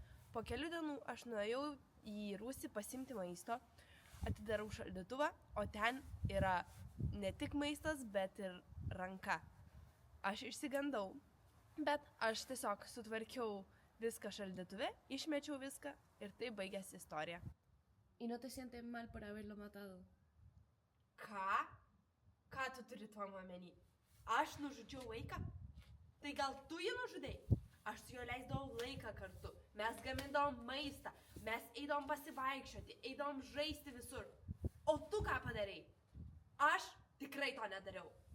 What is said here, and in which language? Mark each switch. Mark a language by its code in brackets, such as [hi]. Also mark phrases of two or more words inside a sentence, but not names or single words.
[lt] Po kelių dienų aš nuėjau į rūsį pasimti maisto, atidarau šaldytuvą, o ten yra ne tik maistas, bet ir ranka. Aš išsigandau, bet aš tiesiog sutvarkiau viską šaldytuve, išmečiau viską ir tai baigėsi istorija. [es] ¿Y no te sientes mal por haberlo matado? [lt] Ką? Ką tu turi tuo omeny? Aš nužudžiau vaiką? Tai gal tu jį nužudai? Aš su juo leisdavau laiką kartu. Mes gamindavom maistą, mes eidavom pasivaikščioti, eidavom žaisti visur. O tu ką padarei? Aš tikrai to nedariau.